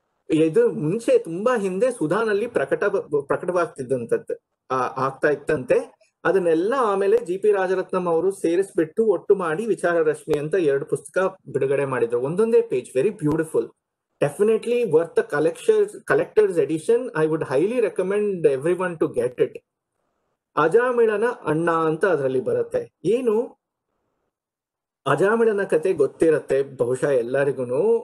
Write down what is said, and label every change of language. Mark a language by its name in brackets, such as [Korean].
[Kannada] ಇದು ಮುಂಚೆ ತುಂಬಾ ಹಿಂದೆ ಸುಧಾನಲ್ಲಿ ಪ್ರಕಟವಾಗ್ತಿದ್ದಂಥದ್ದು ಆಗ್ತಾ ಇತ್ತಂತೆ. ಅದನ್ನೆಲ್ಲ ಆಮೇಲೆ GP ರಾಜರತ್ನಂ ಅವರು ಸೇರಿಸ್ಬಿಟ್ಟು ಒಟ್ಟು ಮಾಡಿ ವಿಚಾರ ರಶ್ಮಿ ಅಂತ 2 ಪುಸ್ತಕ ಬಿಡುಗಡೆ ಮಾಡಿದ್ರು. [English] ಒಂದೊಂದೇ page, very beautiful, definitely worth collector's edition. I would highly recommend everyone to get it. [Kannada] ಅಜಾಮಿಳನ ಅಣ್ಣ ಅಂತ ಅದರಲ್ಲಿ ಬರುತ್ತೆ. ಏನು ಅಜಾಮಿಳನ ಕತೆ ಗೊತ್ತಿರತ್ತೆ ಬಹುಶಃ ಎಲ್ಲರಿಗೂ.